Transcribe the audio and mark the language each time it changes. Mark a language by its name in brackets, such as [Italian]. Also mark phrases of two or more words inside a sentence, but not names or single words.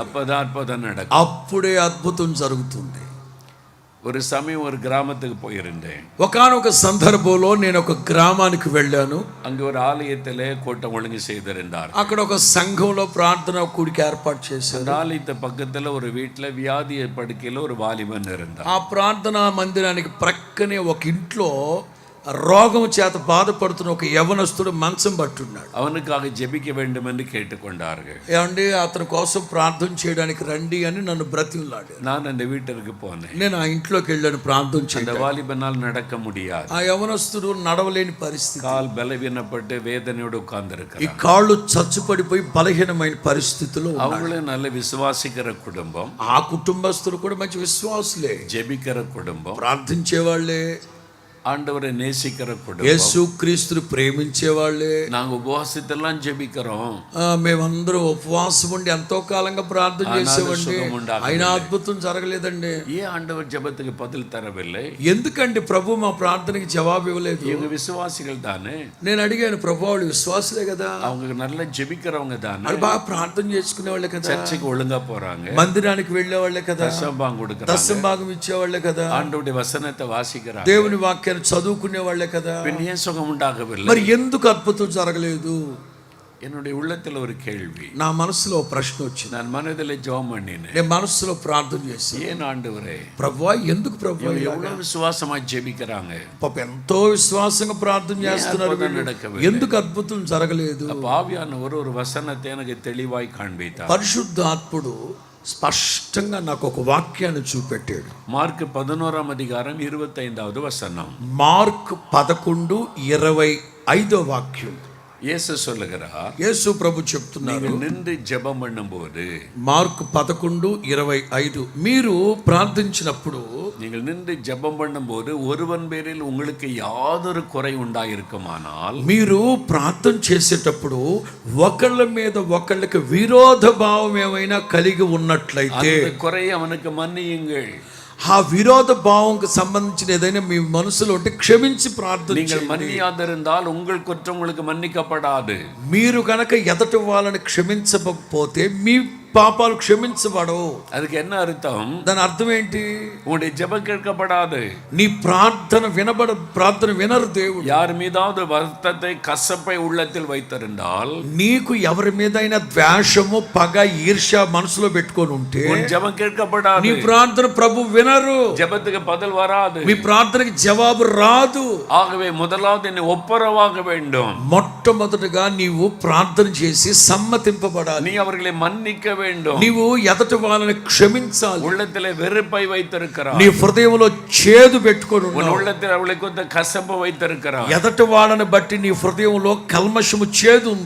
[Tamil] அப்பதான் அற்புதம் நடக்கும். [Telugu] అప్పుడే అద్భుతం జరుగుతుంది. [Tamil] ஒரு சமயம் ஒரு கிராமத்துக்கு போயிருந்தேன். [Telugu] ఒకానొక సందర్భంలో నేను ఒక గ్రామానికి వెళ్ళాను. [Tamil] அங்கு ஒரு ஆலயத்திலே கூட்டம் ஒழுங்கு செய்திருந்தார். [Telugu] అక్కడ ఒక సంఘంలో ప్రార్థన కూడిక ఏర్పాటు చేశారు. [Tamil] அந்த ஆலயத்து பக்கத்துல ஒரு வீட்டுல வியாதி படுக்கையில ஒரு வாலிபன் இருந்தார். [Telugu] ఆ ప్రార్థనా మందిరానికి ప్రక్కనే ఒక ఇంట్లో రోగం చేత బాధపడుతున్న ఒక యవనస్తుడు మంచం పట్టున్నాడు. [Tamil] அவனுக்காக ஜெபிக்க வேண்டும் என்று கேட்டுக்கொண்டார்கள். [Telugu] ఏమండి అతని కోసం ప్రార్థన చేయడానికి రండి అని నన్ను బ్రతిమలాడారు. [Tamil] நான் அந்த வீட்டிற்கு போனேன். [Telugu] నేను ఆ ఇంట్లోకి వెళ్ళాను ప్రార్థన [Tamil] அந்த [Telugu] చేయడానికి. [Tamil] வாலிபனால் நடக்க முடியாது. [Telugu] ఆ యవనస్తుడు నడవలేని పరిస్థితి, [Tamil] கால் பலவீனப்பட்டு வேதனையோடு [Telugu] ఈ [Tamil] உட்கார்ந்திருக்கிறார். [Telugu] కాళ్ళు చచ్చుపడిపోయి బలహీనమైన పరిస్థితిలో ఉన్నారు. [Tamil] அவங்களும் நல்ல விசுவாசிக்கிற குடும்பம், [Telugu] ఆ కుటుంబస్తులు కూడా మంచి విశ్వాసులే, [Tamil] ஜெபிக்கிற குடும்பம், [Telugu] ప్రార్థించే వాళ్ళే, [Tamil] ஆண்டவரை நேசிக்கிற குடும்பம். [Telugu] యేసు క్రీస్తుని ప్రేమించే వాళ్ళే. [Tamil] நாங்க உபவாசத்தெல்லாம் ஜெபிக்கிறோம், [Telugu] మేమందరం ఉపవాసం ఉండి ఎంతో కాలంగా ప్రార్థన చేసేవండి, సుఖం ఉండదు. అయినా అద్భుతం జరగలేదండి. [Tamil] ஏன் ஆண்டவர் ஜெபத்துக்கு பதில் தரவில்லை? [Telugu] ఎందుకండి ప్రభు మా ప్రార్థనకి జవాబు ఇవ్వలేదు? [Tamil] இவங்க விசுவாசிகள் தானே, [Telugu] నేను అడిగాను, ప్రభు వాళ్ళు విశ్వాసులే కదా, [Tamil] அவங்க நல்லா ஜெபிக்கிறவங்க தானே, [Telugu] వాళ్ళు బాగా ప్రార్థన చేసుకునే వాళ్ళే కదా, [Tamil] சர்ச்சுக்கு ஒழுங்கா போறாங்க, [Telugu] మందిరానికి వెళ్ళే వాళ్ళే కదా, [Tamil] தசம்பாகம் கொடுக்கறாங்க, [Telugu] దశం భాగం ఇచ్చేవాళ్లే కదా, [Tamil] ஆண்டவருடைய வசனத்தை வாசிக்கிறாங்க, [Telugu] దేవుని వాక్యాన్ని అడిగారు, చదువుకునే వాళ్ళే కదా, [Tamil] பின் ஏன் சுகம் உண்டாகவில்லை? [Telugu] మరి ఎందుకు అద్భుతం జరగలేదు? [Tamil] என்னுடைய உள்ளத்தில் ஒரு கேள்வி. [Telugu] నా మనసులో ఓ ప్రశ్న వచ్చింది. [Tamil] நான் மனதில் ஜெபம் பண்ணினேன். [Telugu] నేను మనసులో ప్రార్థన చేశాను, [Tamil] ஏன் ஆண்டவரே [Telugu] ప్రభువా ఎందుకు ప్రభువా [Tamil] இவங்க [Telugu] ఇలాగా? [Tamil] எவ்வளவு விசுவாசமா ஜெபிக்கிறாங்க, [Telugu] పాప ఎంతో విశ్వాసంగా ప్రార్థన చేస్తున్నారు, అద్భుతం వీళ్ళు. [Tamil] நடக்கவில்லை. [Telugu] ఎందుకు అద్భుతం జరగలేదు? [Tamil] அப்ப ஆவியானவர் ஒரு வசனத்தை எனக்கு தெளிவாய் காண்பித்தார். [Telugu] పరిశుద్ధాత్ముడు స్పష్టంగా నాకు ఒక వాక్యాన్ని చూపెట్టాడు. మార్క్ 11వ అధికారం 25వ వచనం. మార్క్ 11:25 వాక్యం. [Tamil] இயேசு சொல்லுகிறார், [Telugu] యేసు ప్రభు చెప్తున్నారు, [Tamil] நீங்கள் நின்று ஜெபம் பண்ணும்போது, [Telugu] మార్క్ 11:25, మీరు ప్రార్థించినప్పుడు, [Tamil] நீங்கள் நின்று ஜெபம் பண்ணும்போது ஒருவன் பேரில் உங்களுக்கு யாதொரு குறை உண்டாயிருக்குமானால், [Telugu] మీరు ప్రార్థన చేసేటప్పుడు ఒకళ్ళ మీద ఒకళ్ళకి విరోధ భావం ఏమైనా కలిగి ఉన్నట్లయితే [Tamil] அந்த குறையை அவனுக்கு மன்னியுங்கள். [Telugu] ఆ విరోధ భావంకు సంబంధించిన ఏదైనా మీ మనసులో ఉంటే క్షమించి ప్రార్థన [Tamil] நீங்கள் [Telugu] చేయండి. [Tamil] மன்னியாதிருந்தால் உங்கள் குற்றம் உங்களுக்கு மன்னிக்கப்படாது. [Telugu] మీరు కనుక ఎదటి వాళ్ళని క్షమించకపోతే మీ పాపాలు క్షమించబడవు. [Tamil] அதுக்கு என்ன அர்த்தம்? [Telugu] దాని అర్థం ఏంటి? [Tamil] உங்களுடைய ஜெபம் கேட்கப்படாது. [Telugu] నీ ప్రార్థన వినరు దేవుడు. [Tamil] யார் மீதாவது வருத்தத்தை கசப்பை உள்ளத்தில் வைத்திருந்தால், [Telugu] నీకు ఎవరి మీదైనా ద్వేషము పగ ఈర్ష్య మనసులో పెట్టుకొని ఉంటే [Tamil] உன் ஜெபம் கேட்கப்படாது. [Telugu] నీ ప్రార్థన ప్రభు వినరు. [Tamil] ஜெபத்துக்கு பதில் வராது. [Telugu] మీ ప్రార్థనకి జవాబు రాదు. [Tamil] ஆகவே முதலாவது நீ ஒப்புரவாக வேண்டும். [Telugu] మొట్టమొదటిగా నీవు ప్రార్థన చేసి సమ్మతింపబడాలి. [Tamil] நீ அவர்களை மன்னிக்க வேண்டும். [Telugu] నీవు ఎదటి వాళ్ళని క్షమించాలి. [Tamil] உள்ளத்திலே வெறுப்பை வைத்திருக்கிறார். [Telugu] నీ హృదయంలో చేదు పెట్టుకొని [Tamil] உன் [Telugu] ఉన్నావు. [Tamil] உள்ளத்தில் அவளை கொண்ட கசப்பு வைத்திருக்கிறார். [Telugu] ఎదటి వాళ్ళని బట్టి నీ హృదయంలో కల్మషము చేదు ఉంది.